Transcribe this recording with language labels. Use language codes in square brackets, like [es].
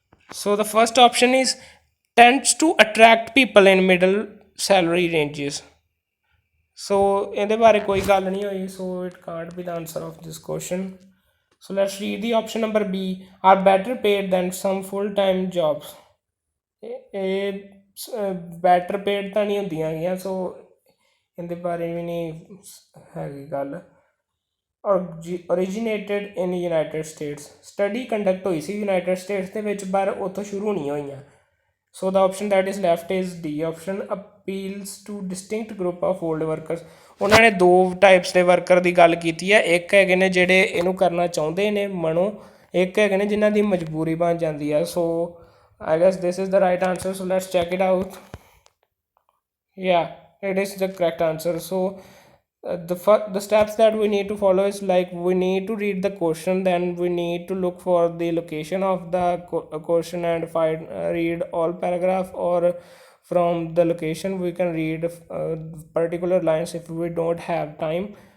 [en] So the first option is tends to attract people in middle salary ranges. So [pa] ਇਹਦੇ ਬਾਰੇ ਕੋਈ ਗੱਲ ਨਹੀਂ ਹੋਈ, [en] so it can't be the answer of this question. So let's read the option number B. Are better paid than some full-time jobs. [pa] ਇਹ [en] better paid [pa] ਤਾਂ ਨਹੀਂ ਹੁੰਦੀਆਂ ਹੈਗੀਆਂ, ਸੋ ਇਹਦੇ ਬਾਰੇ ਵੀ ਨਹੀਂ ਹੈਗੀ ਗੱਲ। [en] originated in United States. Study conduct [pa] ਹੋਈ ਸੀ United States ਦੇ ਵਿੱਚ, ਪਰ ਉੱਥੋਂ ਸ਼ੁਰੂ ਨਹੀਂ ਹੋਈਆਂ. [en] So the option that is left is D option. Appeals to distinct group of old workers. [pa] ਉਹਨਾਂ ਨੇ ਦੋ ਟਾਈਪਸ ਦੇ ਵਰਕਰ ਦੀ ਗੱਲ ਕੀਤੀ ਹੈ. ਇੱਕ ਹੈਗੇ ਨੇ ਜਿਹੜੇ ਇਹਨੂੰ ਕਰਨਾ ਚਾਹੁੰਦੇ ਨੇ ਮਨੋਂ, ਇੱਕ ਹੈਗੇ ਨੇ ਜਿਨ੍ਹਾਂ ਦੀ ਮਜਬੂਰੀ ਬਣ ਜਾਂਦੀ ਹੈ. [en] So I guess this is the right answer. So let's check it out. Yeah, it is the correct answer. So the steps that we need to follow is like we need to read the question, then we need to look for the location of the question and find read all paragraph, or from the location we can read particular lines if we don't have time.